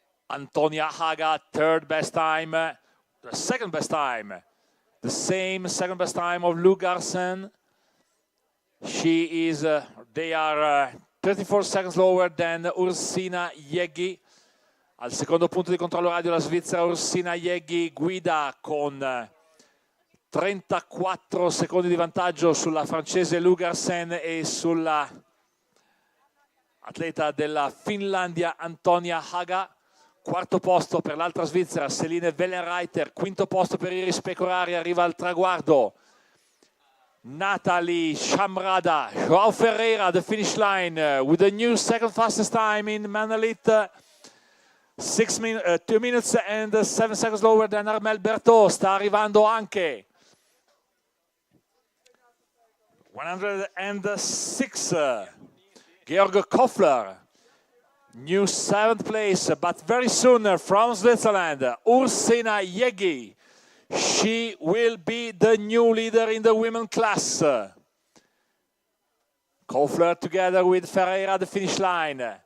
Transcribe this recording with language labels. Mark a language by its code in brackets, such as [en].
[en] Antonia Haga, third best time, the second best time, the same second best time of Lou Garcin. She is, they are 34 seconds lower than Ursina Yeghi. [it] Al secondo punto di controllo radio la Svizzera Ursina Yeghi guida con 34 secondi di vantaggio sulla francese Lou Garcin e sulla atleta della Finlandia Antonia Haga. Quarto posto per l'altra Svizzera Celine Wellenreiter, quinto posto per Iris Pecorari, arriva al traguardo Nathalie Chamrada. [en] Joao Ferreira, the finish line with the new second fastest time in Man Elite, 2 minutes and 7 seconds lower than Armel Berthaud. [it] Sta arrivando anche 106 Georg Koffler. [en] New 7th place, but very soon from Switzerland, Ursina Yeghi. She will be the new leader in the women class. Koffler together with Ferreira at the finish line.